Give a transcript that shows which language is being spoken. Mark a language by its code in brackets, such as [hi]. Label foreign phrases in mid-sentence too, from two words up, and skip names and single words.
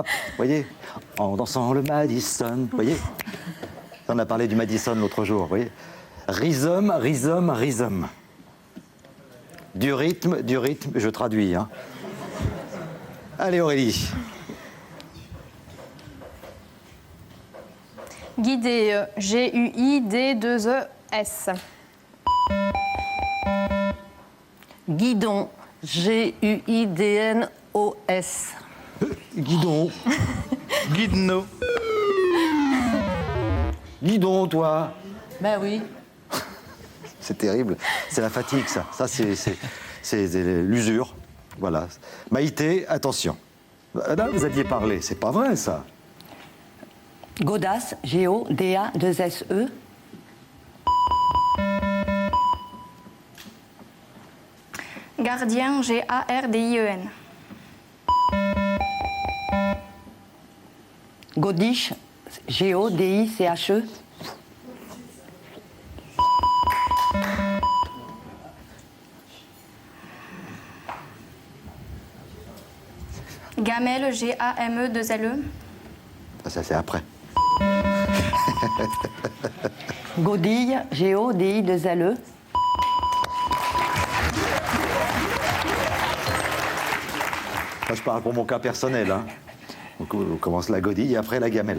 [fr] Vous voyez, en dansant le Madison. Vous voyez, on a parlé du Madison l'autre jour. Vous voyez, rhizome, rhizome, rhizome. Du rythme, je traduis. Hein. Allez, Aurélie. Guidé, G-U-I-D-2-E-S. Guidon, G-U-I-D-N-O-S. Guidon. Guidno. Guidon, toi. Ben oui. C'est terrible. C'est la fatigue, ça. Ça, c'est l'usure. Voilà. Maïté, attention. Là, vous aviez parlé. C'est pas vrai, ça. Godas, G-O-D-A-2-S-E. Gardien, G-A-R-D-I-E-N. Godiche, G-O-D-I-C-H-E. Gamelle, G-A-M-E-2-L-E. Ça, c'est après. Godille, G-O-D-I-2-L-E. Moi, je parle pour mon cas personnel. Hein. Donc, on commence la godille et après la gamelle.